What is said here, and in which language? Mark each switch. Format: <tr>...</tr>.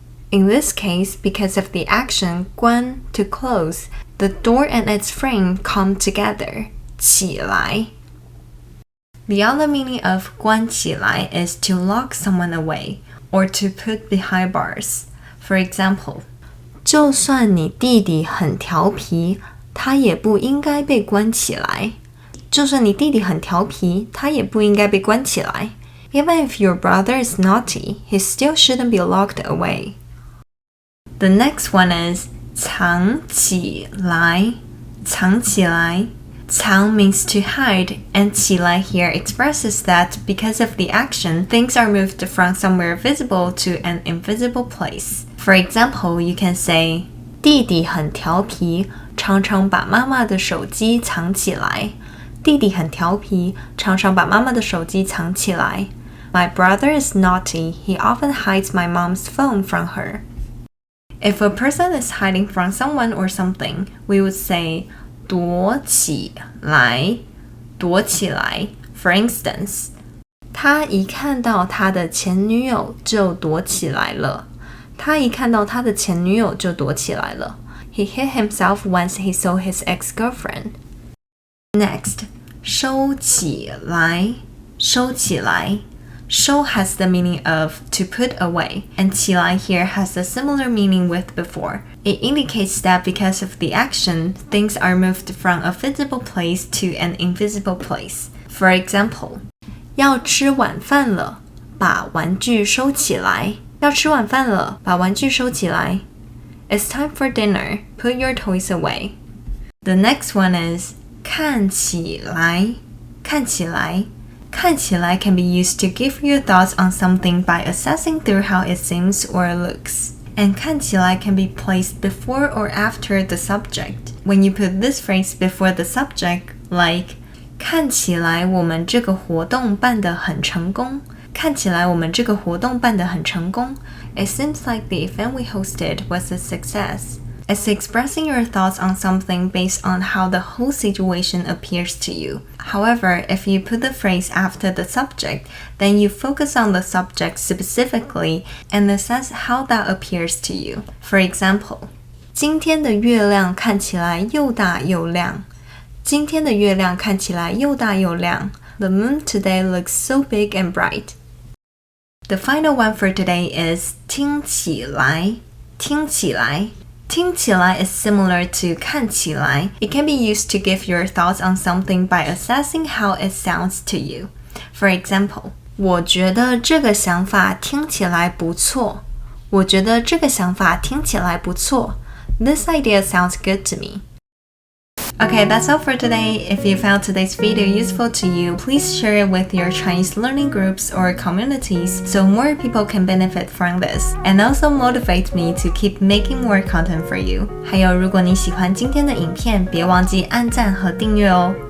<en>In this case, because of the action 关 to close, the door and its frame come together.</en> <zh>起来。</zh> <en>The other meaning of 关起来 is to lock someone away or to put behind bars. For example,</en> <zh>就算你弟弟很调皮，他也不应该被关起来。就算你弟弟很调皮，他也不应该被关起来。</zh> <en>Even if your brother is naughty, he still shouldn't be locked away. The next one is 藏起来。</en> <zh>藏起来。</zh> <en>藏 means to hide, and 起来 here expresses that because of the action, things are moved from somewhere visible to an invisible place. For example, you can say</en> <zh>弟弟很调皮，常常把妈妈的手机藏起来。弟弟很调皮，常常把妈妈的手机藏起来。</zh> <en>My brother is naughty. He often hides my mom's phone from her. If a person is hiding from someone or something, we would say 躲起来，躲起来。 For instance,</en> <zh>他一看到他的前女友就躲起来了。他一看到他的前女友就躲起来了。</zh> <en>He hid himself once he saw his ex-girlfriend. Next, 收起来，收起来。收 has the meaning of to put away, and 起来 here has a similar meaning with before. It indicates that because of the action, things are moved from a visible place to an invisible place. For example,</en> <zh>要吃晚饭了，把玩具收起来。要吃晚饭了，把玩具收起来。</zh> <en>It's time for dinner. Put your toys away. The next one is 看起来，看起来。看起来 can be used to give your thoughts on something by assessing through how it seems or looks. And 看起来 can be placed before or after the subject. When you put this phrase before the subject, like</en> <zh>看起来我们这个活动办得很成功。看起来我们这个活动办得很成功。</zh> <en>It seems like the event we hosted was a success. It's expressing your thoughts on something based on how the whole situation appears to you. However, if you put the phrase after the subject, then you focus on the subject specifically and assess how that appears to you. For example,</en> <zh>今天的月亮看起来又大又亮。今天的月亮看起来又大又亮。</zh> <en>The moon today looks so big and bright. The final one for today is 听起来。</en> <zh>听起来。</zh> <en>听起来 is similar to 看起来. It can be used to give your thoughts on something by assessing how it sounds to you. For example,</en> <zh>我觉得这个想法听起来不错。我觉得这个想法听起来不错。</zh> <en>This idea sounds good to me. Okay, that's all for today. If you found today's video useful to you, please share it with your Chinese learning groups or communities so more people can benefit from this, and also motivate me to keep making more content for you.</en> <zh>还有，如果你喜欢今天的影片，别忘记按赞和订阅哦。</zh>